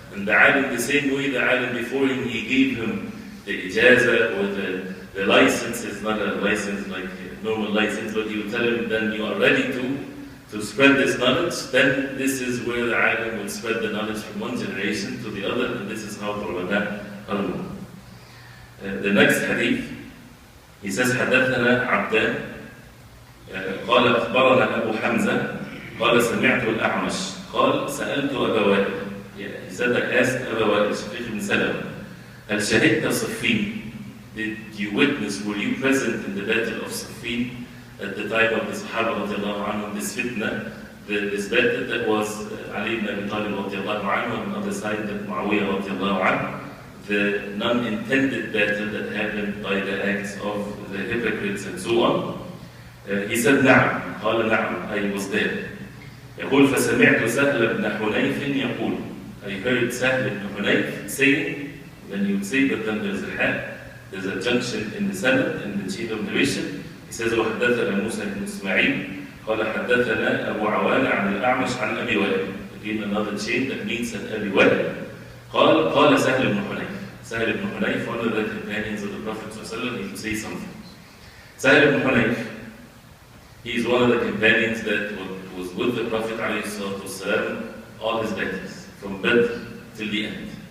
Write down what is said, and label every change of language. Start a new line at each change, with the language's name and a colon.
English: And the alim, the same way the alim before him, he gave him the ijazah or the license. It's not a license like a normal license, but he will tell him, then you are ready to spread this knowledge. Then this is where the alim will spread the knowledge from one generation to the other, and this is how the ulama are known. The next hadith, he says,
Arabic: حدثنا عبدان قال أخبرنا أبو حمزة قال سمعت الأعمش قال سألت أبا وائل.
English: He said, I asked Abu Wa'il, Sheikh ibn Salam,
Arabic: هل شهدت صفين?
English: Did you witness, were you present in the battle of Siffin at the time of the Sahaba radiallahu anhum, this fitna, this battle that was Ali ibn Abi Talib radiallahu anhu, and on the side that Muawiyah radiallahu anhu, the non-intended battle that happened by the acts of the hypocrites and so on. He said,
Arabic: نعم, قال نعم,
English: I was there.
Arabic: يقول فسمعت سهل بن حنيف يقول,
English: I heard Sahl ibn Hunayf saying, then you would say, but then there's a hat, there's a junction in the sanad, in the chain of narration. He says,
Arabic: وحدثنا موسى بن إسماعيل قال حدثنا أبو عوانة عن الأعمش عن أبي وائل.
English: Again, another chain that means that أبي وائل.
Arabic: قال سهل بن حنيف.
English: Sahl ibn Hunayf, one of the companions of the Prophet ﷺ, he would say something. Sahl ibn Hunayf, he is one of the companions that was with the Prophet ﷺ all his battles, from Badr till the end.